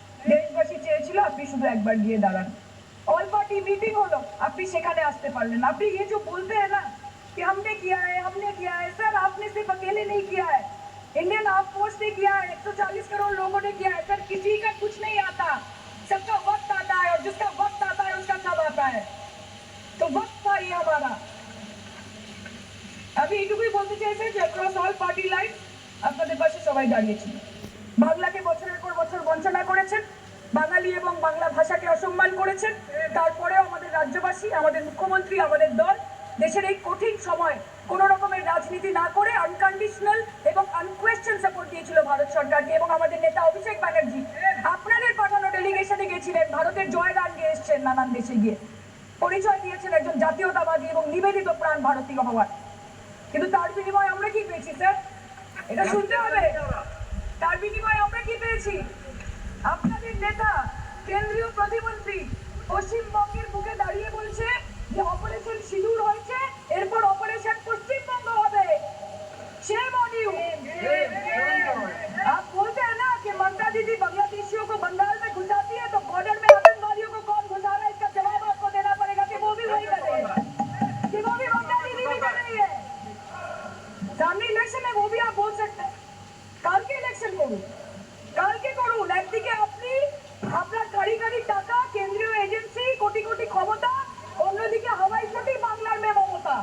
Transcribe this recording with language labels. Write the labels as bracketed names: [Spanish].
[Bangla] দেশবাসী চেয়েছিল আপনি শুধু একবার গিয়ে দাঁড়ান। ऑल पार्टी मीटिंग হলো, আপনি সেখানে আসতে পারলেন। [Hindi] আপনি ये जो बोलते हैं ना कि हमने किया है, सर आपने सिर्फ अकेले नहीं किया है, इंडियन आर्म फोर्स ने किया है, 140 करोड़ लोगों ने किया है। सर किसी का कुछ नहीं आता, सबका वक्त आता है, और जिसका वक्त आता है उसका सब आता है। तो वक्त था ये हमारा। [Bangla] আমি এটুকুই বলতে চাইছি যে অ্যাক্রস অল পার্টি লাইন আপনাদের পাশে সবাই দাঁড়িয়েছিল। বাংলাকে বছরের পর বছর বঞ্চনা করেছেন, বাঙালি এবং বাংলা ভাষাকে অসম্মান করেছেন, তারপরেও আমাদের রাজ্যবাসী, আমাদের মুখ্যমন্ত্রী, আমাদের দল দেশের এই কঠিন সময় কোনো রকমের রাজনীতি না করে আনকন্ডিশনাল এবং আনকোয়েশ্চন সাপোর্ট দিয়েছিল ভারত সরকারকে। এবং আমাদের নেতা অভিষেক ব্যানার্জি আপনাদের পাঠানো ডেলিগেশনে গেছিলেন, ভারতের জয়গান গেয়ে এসছেন, নানান দেশে গিয়ে পরিচয় দিয়েছেন একজন জাতীয়তাবাদী এবং নিবেদিত প্রাণ ভারতীয় হওয়ার। কিন্তু তার বিনিময়ে আমরা কি পেয়েছি স্যার? এটা শুনতে হবে। তার বিনিময়ে আমরা কি পেয়েছি? আপনাদের নেতা কেন্দ্রীয় প্রতিমন্ত্রী পশ্চিমবঙ্গের বুকে দাঁড়িয়ে বলছে যে অপারেশন সিঁদুর হয়েছে, এরপর অপারেশন পশ্চিমবঙ্গ হবে। [English] Shame on you. [Hindi] आप बोलते हैं ना कि ममता दीदी बांग्लादेशियों को बंगाल में घुसाती है, तो बॉर्डर में आतंकवादियों को कौन घुसा रहा है, इसका जवाब आपको देना पड़ेगा कि वो भी वही कर रहे हैं, कि वो भी ममता दीदी भी कर रही है। सामने इलेक्शन है, वो भी आप बोल सकते हैं। [Bangla] কাল के इलेक्शन করুন, কালকে করুন। একদিকে আপনি আপনার কারি কারি টাকা, কেন্দ্রীয় এজেন্সি, কোটি কোটি ক্ষমতা, অন্যদিকে হাওয়াই চটি বাংলার মেয়ে মমতা।